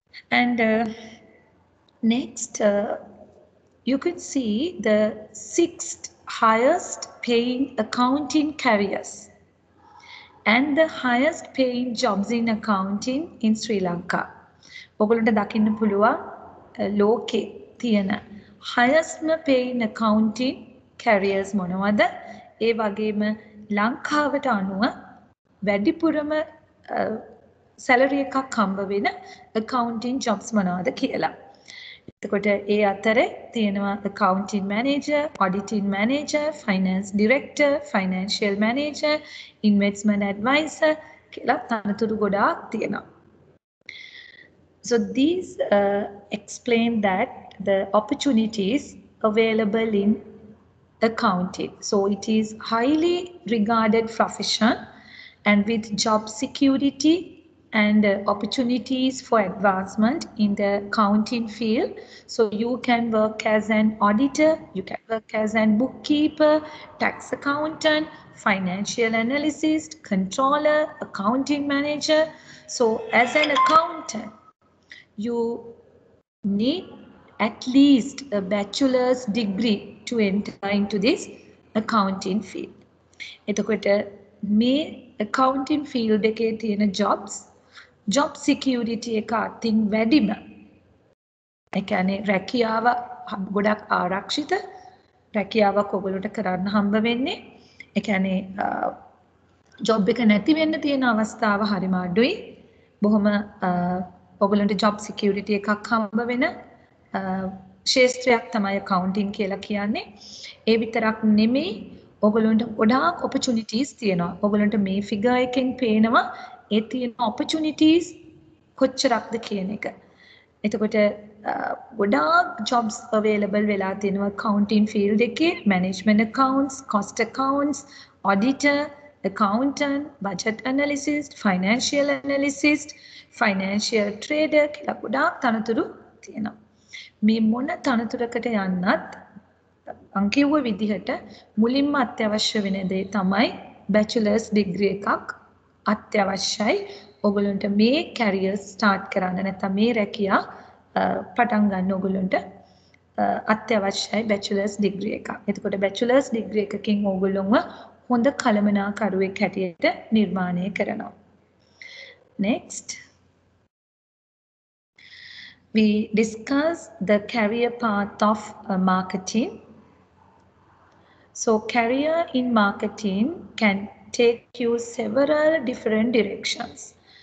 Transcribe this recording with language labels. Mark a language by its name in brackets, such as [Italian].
[English] And next, you could see the 6th highest paying accounting careers and the highest paying jobs in accounting in Sri Lanka. [Sinhala] ඔගොල්ලන්ට දකින්න පුළුවන් ලෝකේ තියෙන [English] highest paying accounting careers [Sinhala] මොනවද? ඒ වගේම ලංකාවට අනුව වැඩිපුරම සැලරි එකක් හම්බ වෙන [English] accounting jobs [Sinhala] මොනවද කියලා. එතකොට ඒ අතරේ තියෙනවා [English] accounting manager, auditing manager, finance director, financial manager, investment advisor [Sinhala] කියලා තනතුරු ගොඩාක් තියෙනවා. [English] So these explain that the opportunities available in accounting. So it is highly regarded profession and with job security and opportunities for advancement in the accounting field. So you can work as an auditor, you can work as an bookkeeper, tax accountant, financial analyst, controller, accounting manager. So as an accountant, you need at least a bachelor's degree to enter into this accounting field. [Sinhala] එතකොට මේ [English] accounting field [Sinhala] එකේ තියෙන [English] job security [Sinhala] එක අතින් වැඩිම. ඒ කියන්නේ රැකියාව ගොඩක් ආරක්ෂිත රැකියාවක් ඔයගොල්ලන්ට කරන්න හම්බ වෙන්නේ. ඒ කියන්නේ job එක නැති වෙන්න තියෙන අවස්ථාව හරිම අඩුයි. බොහොම ඔයගොල්ලන්ට [English] job security [Sinhala] එකක් හම්බ වෙන ශේත්‍රයක් තමයි accounting කියලා කියන්නේ. ඒ විතරක් නෙමෙයි ඔයගොල්ලන්ට ගොඩාක් opportunities තියෙනවා. ඔයගොල්ලන්ට මේ figure එකෙන් පේනවා ඒ තියෙන opportunities කොච්චරක්ද කියන එක. එතකොට ගොඩාක් [English] jobs available [Sinhala] වෙලා තියෙනවා [English] accounting field [Sinhala] එකේ, [English] management accounts, cost accounts, auditor, accountant, budget analyst, financial analyst, financial trader [Sinhala] කියලා ගොඩාක් තනතුරු තියෙනවා. මේ මොන තනතුරකට යන්නත් මං කිව්ව විදිහට මුලින්ම අත්‍යවශ්‍ය වෙන දේ තමයි [English] bachelor's degree [Sinhala] එකක් අත්‍යවශ්‍යයි. ඔයගොල්ලන්ට මේ [English] career start [Sinhala] කරන්න නැත්නම් මේ රැකියා පටන් ගන්න ඔයගොල්ලන්ට අත්‍යවශ්‍යයි [English] bachelor's degree [Sinhala] එකක්. එතකොට [English] bachelor's degree [Sinhala] එකකින් ඔයගොල්ලොන්ව හොඳ කළමනාකරුවෙක් හැටියට නිර්මාණය කරනවා. [English] Next, we discuss the career path of marketing. So career in marketing can take you several different directions.